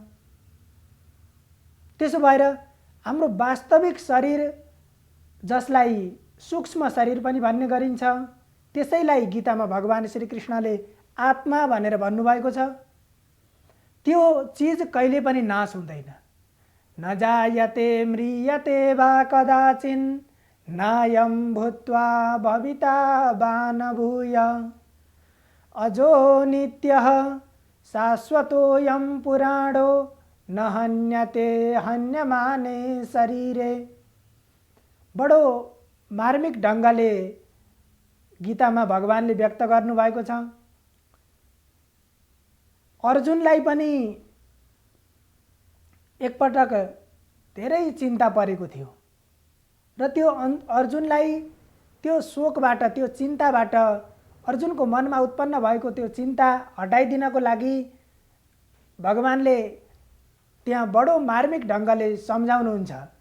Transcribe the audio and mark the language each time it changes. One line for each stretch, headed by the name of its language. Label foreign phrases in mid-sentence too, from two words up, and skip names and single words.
Nepali: त्यसो भएर हाम्रो वास्तविक शरीर जसलाई सूक्ष्म शरीर पनि भन्ने गरिन्छ, त्यसैलाई गीतामा भगवान श्री कृष्णले आत्मा भनेर भन्नुभएको छ। त्यो चीज कहिले पनि नाश हुँदैन।
Sanskrit: न जायते म्रियते वा कदाचिन् नायं भूत्वा भविता वा न भूय अजो नित्यः शाश्वतोऽयं पुराणो न हन्यते हन्यमाने शरीरे।
Nepali: बडो मार्मिक ढङ्गले गीतामा भगवानले व्यक्त गर्नुभएको छ। अर्जुनलाई पनि एकपटक धेरै चिन्ता परेको थियो र त्यो अर्जुनलाई त्यो शोकबाट, त्यो चिन्ताबाट, अर्जुनको मनमा उत्पन्न भएको त्यो चिन्ता हटाइदिनको लागि भगवानले त्यहाँ बडो मार्मिक ढङ्गले सम्झाउनुहुन्छ।